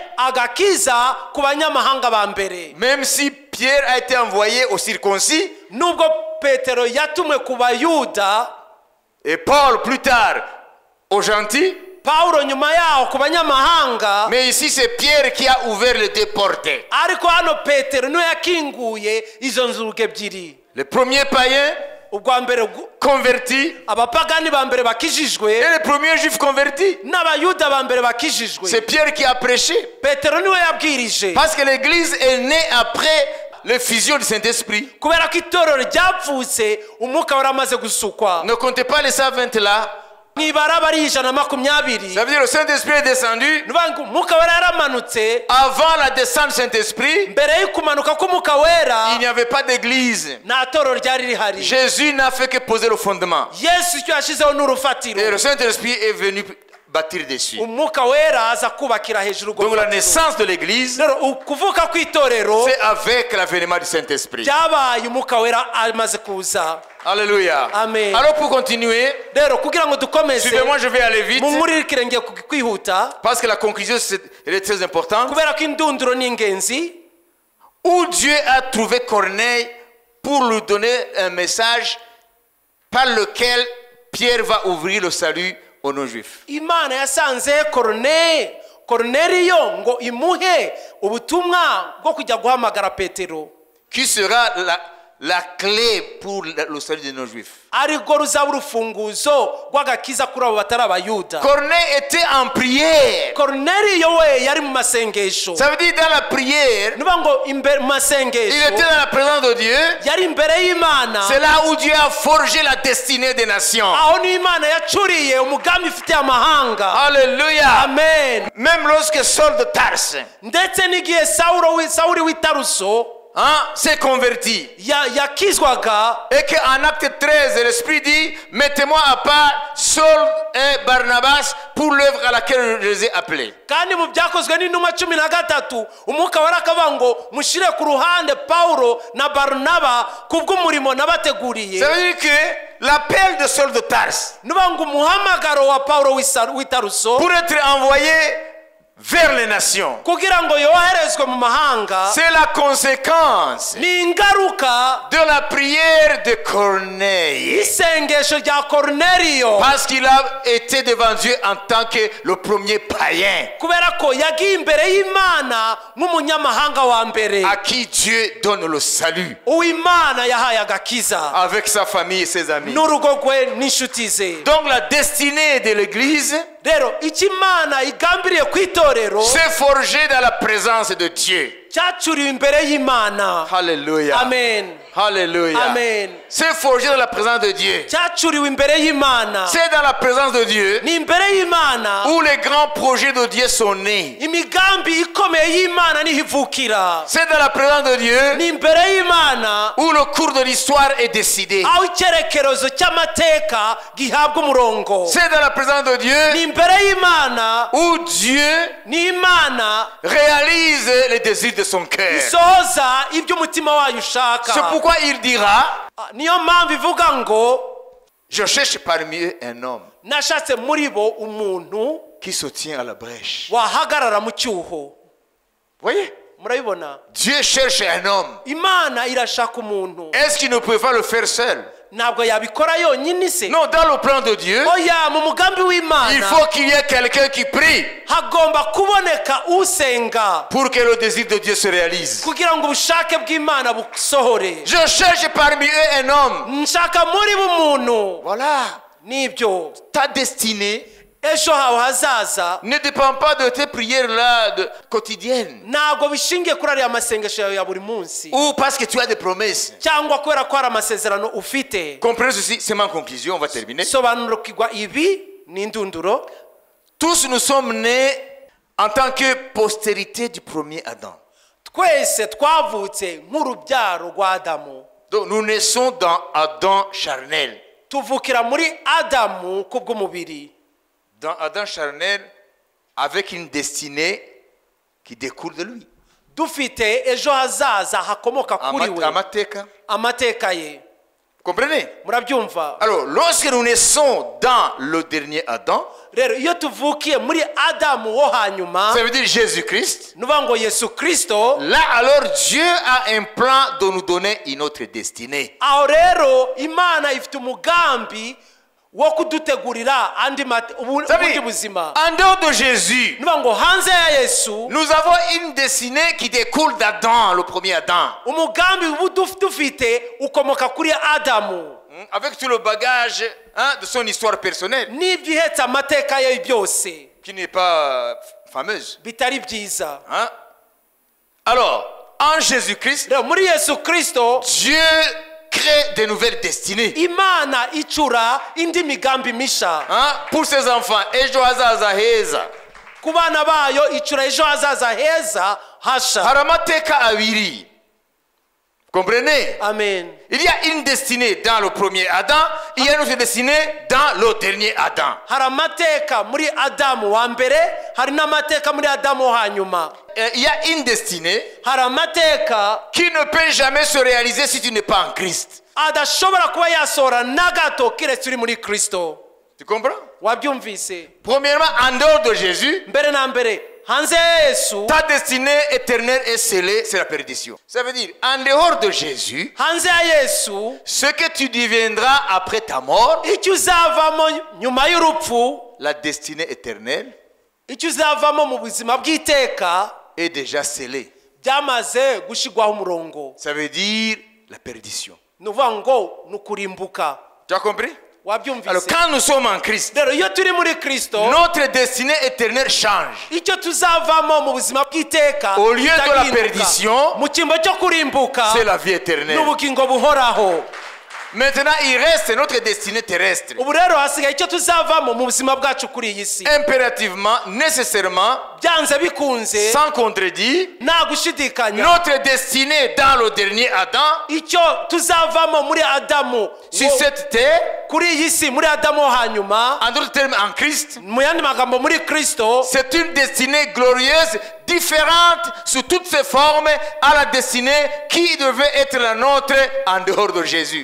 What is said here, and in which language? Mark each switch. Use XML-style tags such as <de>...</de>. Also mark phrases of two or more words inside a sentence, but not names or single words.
<rw>agakiza ku banyamahanga ba mbere.</rw> <fr>Même si Pierre a été envoyé aux circoncis,</fr> <rw>nubwo petero yatumwe ku bayuda</rw> <fr>et Paul plus tard aux gentils,</fr> <rw>paulo nyuma yaho ku banyamahanga,</rw> <fr>mais ici c'est Pierre qui a ouvert les deux portes.</fr> <rw>ariko hano petero niwe yakinguye izo nzugi ebyiri.</rw> <fr>Les premiers païens</fr> <rw>ubwa mbere</rw> <fr>convertis</fr> <rw>abapagani ba mbere bakijijwe</rw> <fr>et les premiers juifs convertis.</fr> <rw>n'abayuda ba mbere bakijijwe.</rw> <fr>C'est Pierre qui a prêché.</fr> <rw>petero niwe yabwirije,</rw> <fr>Parce que l'église est née après l'effusion du Saint-Esprit.</fr> <rw>kubera ko itorero ryapfutse umwuka wari amaze gusukwa.</rw> <fr>Ne comptez pas les 120 là.</fr> <rw>mwibara bari 120.</rw> <fr>Ça veut dire le Saint-Esprit est descendu</fr> <rw>nuvuga ngo umwuka wera yaramanutse.</rw> <fr>avant la descente du Saint-Esprit.</fr> <rw>mbere y'ukumanuka k'umwuka wera</rw> <fr>Il n'y avait pas d'église.</fr> <rw>nta torero ryari rihari.</rw> <fr>Jésus n'a fait que poser le fondement.</fr> <rw>yesu icyo yashyizeho ni urufatiro,</rw> <fr>Et le Saint-Esprit est venu bâtir dessus.</fr> <rw>umwuka wera aza kubakira hejuru urwo</rw> <fr>Donc la</fr> <rw>rufatiro.</rw> <fr>naissance de l'église,</fr> <rw>rero ukuvuka kw'itorero</rw> <fr>c'est avec l'avènement du Saint-Esprit.</fr> <rw>byabaye umwuka wera amaze kuza.</rw> <fr>Alléluia.</fr> <rw>Amen.</rw> <fr>Alors pour continuer,</fr> <rw>rero kugira ngo dukomeze</rw> <fr>suivez-moi, je vais aller vite.</fr> <rw>munkuririkire ngiye kwihuta</rw> <fr>Parce que la conclusion elle est très importante.</fr> <rw>kubera ko indunduro ni ingenzi.</rw> <fr>Où Dieu a trouvé Corneille pour lui donner un message par lequel Pierre va ouvrir le salut aux non-juifs.</fr> <rw>imana yasanze koruneliyo ngo imuhe ubutumwa bwo kujya guhamagara petero,</rw> <fr>Qui sera la clé pour le salut des non-juifs.</fr> <rw>arirwo ruzaba urufunguzo rw'agakiza kuri abo batari abayuda.</rw> <fr>Corneille était en prière.</fr> <rw>koruneliyo we yari mu masengesho.</rw> <fr>Ça veut dire dans la prière,</fr> <rw>nuvuga ngo imbere mu</rw> <fr>il</fr> <rw>masengesho</rw> <fr>était dans la présence de Dieu.</fr> <rw>yari imbere y'imana.</rw> <fr>C'est là où Dieu a forgé la destinée des nations.</fr> <rw>aho ni imana yacuriye umugambi ifitiye amahanga.</rw> <fr>Alléluia.</fr> <rw>amen.</rw> <fr>Même lorsque Saul de Tarse</fr> <rw>ndetse n'igihe sawuli w'itaruso</rw> <fr>s'est converti.</fr> <rw>yakizwaga,</rw> <fr>Et qu'en acte 13, l'Esprit dit, mettez-moi à part Saul et Barnabas pour l'œuvre à laquelle je les ai appelés.</fr> <rw>kandi mu byakozwe n'intumwa 13 umwuka wera akavuga ngo mushyire ku ruhande paulo na barunaba kubw'umurimo nabateguriye.</rw> <fr>Ça veut dire que l'appel de Saul de Tarse</fr> <rw>nuvuga ngo umuhamagaro wa paulo w'itaruso</rw> <fr>pour être envoyé vers les nations,</fr> <rw>kugira ngo yoherezwe mu mahanga,</rw> <fr>c'est la conséquence</fr> <rw>ni ingaruka</rw> <fr>de la prière de Corneille.</fr> <rw>y'isengesho rya koruneliyo,</rw> <fr>Parce qu'il a été devant Dieu en tant que le premier païen</fr> <rw>kubera ko yagiye imbere y'imana nk'umunyamahanga wa mbere</rw> <fr>à qui Dieu donne le salut</fr> <rw>uw'imana yahaye agakiza</rw> <fr>avec sa famille et ses amis.</fr> <rw>n'urugo rwe n'inshuti ze.</rw> <fr>Donc la destinée de l'église</fr> <rw>rero icyo imana igambiriye ku itorero</rw> <fr>s'est forgée dans la présence de Dieu.</fr> <rw>cyacuriwe imbere y'imana.</rw> <fr>Alléluia.</fr> <rw>amen.</rw> <fr>Alléluia.</fr> <rw>amen.</rw> <fr>C'est forgé dans la présence de Dieu.</fr> <rw>cyacuriwe imbere y'imana.</rw> <fr>C'est dans la présence de Dieu</fr> <rw>ni imbere y'imana</rw> <fr>où les grands projets de Dieu sont nés.</fr> <rw>imigambi ikomeye y'imana niho ivukira.</rw> <fr>C'est dans la présence de Dieu</fr> <rw>ni imbere y'imana</rw> <fr>où le cours de l'histoire est décidé.</fr> <rw>aho icyerekezo cy'amateka gihabwa umurongo.</rw> <fr>C'est dans la présence de</fr> <rw>ni</rw> <fr>Dieu</fr> <rw>imbere y'imana</rw> <fr>où Dieu</fr> <rw>ni imana</rw> <fr>réalise les désirs de son cœur.</fr> <rw>isohoza ibyo umutima wayo ushaka.</rw> <fr>C'est pourquoi il dira,</fr> <rw>niyo mpamvu ivuga ngo</rw> <fr>je cherche parmi eux un homme</fr> <rw>nashatse muri bo umuntu</rw> <fr>qui se tient à la brèche.</fr> <rw>wahagarara mu cyuho.</rw> <fr>Voyez,</fr> <rw>murabibona,</rw> <fr>Dieu cherche un homme.</fr> <rw>imana irashaka umuntu.</rw> <fr>Est-ce qu'il ne pouvait pas le faire seul?</fr> <rw>ntabwo yabikora yonyine se.</rw> <fr>Non, dans le plan de Dieu,</fr> <rw>oya, mu mugambi</rw> <fr>il</fr> <rw>w'imana</rw> <fr>faut qu'il y ait quelqu'un qui prie</fr> <rw>hagomba kuboneka usenga</rw> <fr>pour que le désir de Dieu se réalise.</fr> <rw>kugira ngo ubushake bw'imana busohore.</rw> <fr>Je cherche parmi eux un homme.</fr> <rw>nshaka muri bo umuntu.</rw> <fr>Voilà.</fr> <rw>nibyo</rw> <fr>Ta destinée</fr> <rw>ejo hawe hazaza</rw> <fr>ne dépend pas de tes prières-là quotidiennes.</fr> <rw>ntabwo bishingiye kuri ariya masengesho yawe ya buri munsi</rw> <fr>Ou parce que tu as des promesses.</fr> <rw>cyangwa kubera ko hari amasezerano ufite.</rw> <fr>Comprenez ceci, c'est ma conclusion, on va terminer.</fr> <rw>sobanukirwa ibi ni indunduro.</rw> <fr>Tous nous sommes nés en tant que postérité du premier Adam.</fr> <rw>twese twavutse nk'urubyaro rwa adamu.</rw> <fr>Donc nous naissons dans Adam charnel.</fr> <rw>tuvukira muri adamu kubw'umubiri.</rw> <fr>Dans Adam charnel, avec une destinée qui découle de lui.</fr> <rw>dufite ejo hazaza hakomoka kuri we Amateka. amateka ye.</rw> <fr>Comprenez?</fr> <rw>Murabyumva?</rw> <fr>Alors, lorsque nous naissons dans le dernier Adam,</fr> <rw>Rero iyo tuvukiye muri Adamu wo hanyuma,</rw> <fr>ça veut dire Jésus-Christ.</fr> <rw>nuvuga ngo Yesu Kristo,</rw> <fr>Là, alors, Dieu a un plan de nous donner une autre destinée.</fr> <rw>aho rero Imana ifite umugambi wo kudutegurira ubundi buzima.</rw> <fr>En dehors de Jésus,</fr> <rw>Nuvuga ngo hanze ya Yesu,</rw> <fr>nous avons une destinée qui découle d'Adam, le premier Adam.</fr> <rw>umugambi dufite ukomoka kuri Adamu,</rw> <fr>Avec tout le bagage de son histoire personnelle,</fr> <rw>n'ibyihetse amateka ye byose</rw> <fr>qui n'est pas fameuse.</fr> <rw>bitari byiza.</rw> <fr>Hein? Alors, en Jésus-Christ,</fr> <rw>Rero muri Yesu Kristo,</rw> <fr>Dieu crée de nouvelles destinées.</fr> <rw>Imana icura indi migambi misha</rw> <fr>Hein? Pour ses enfants,</fr> <rw>ejo hazaza heza. ku bana bayo, icura ejo hazaza heza hasha. Hari amateka abiri.</rw> <fr>Comprenez?</fr> <rw>Amen.</rw> <fr>Il y a une destinée dans le premier Adam, il y a une autre destinée dans le dernier Adam.</fr> <rw>Hari amateka muri Adamu wa mbere, hari n'amateka muri Adamu wo hanyuma.</rw> <fr>Il y a une destinée</fr> <rw>Hari amateka</rw> <fr>qui ne peut jamais se réaliser si tu n'es pas en Christ.</fr> <rw>adashobora kuba yasohora na gato kiretse uri muri Kristo.</rw> <fr>Tu comprends?</fr> <rw>Wabyumvise?</rw> <fr>Premièrement, en dehors de Jésus,</fr> <rw>Mbere na mbere, hanze ya Yesu,</rw> <fr>ta destinée éternelle est scellée, c'est la perdition. Ça veut dire, en dehors de Jésus,</fr> <rw>hanze ya Yesu,</rw> <fr>ce que tu deviendras après ta mort,</fr> <rw>icyo uzavamo nyuma y'urupfu,</rw> <fr>la destinée éternelle</fr> <rw>icyo uzavamo mu buzima bw'iteka,</rw> <fr>est déjà scellée.</fr> <rw>byamaze gushigwaho umurongo.</rw> <fr>Ça veut dire la perdition.</fr> <rw>Nuvuga ngo nukurimbuka.</rw> <fr>Tu as compris? Alors,</fr> <rw>Wabyumvise?</rw> <fr>quand nous sommes en Christ,</fr> <rw>Rero iyo turi muri Kristo,</rw> <fr>notre destinée éternelle change.</fr> <rw>icyo tuzavamo mu buzima bw'iteka,</rw> <fr>Au lieu de la</fr> <rw>kitagihinduka.</rw> <fr>perdition,</fr> <rw>mu cyimbo cyo kurimbuka,</rw> <fr>c'est la vie éternelle.</fr> <rw>n'ubugingo buhoraho.</rw> <fr>Maintenant, il reste notre destinée terrestre.</fr> <rw>Ubu rero hasigaye icyo tuzavamo mu buzima bwacu kuri iyi si.</rw> <fr>Impérativement, nécessairement,</fr> <rw>Byanze bikunze,</rw> <fr>sans contredit,</fr> <rw>nta gushidikanya,</rw> <fr>notre destinée dans le dernier Adam,</fr> <rw>icyo tuzavamo muri Adamu</rw> <fr>sur cette terre,</fr> <rw>kuri iyi si, muri Adamu wo hanyuma,</rw> <fr>en d'autres termes en Christ,</fr> <rw>mu yandi magambo muri Kristo,</rw> <fr>c'est une destinée glorieuse, différente sous toutes ses formes à la destinée qui devait être la nôtre en dehors de Jésus.</fr>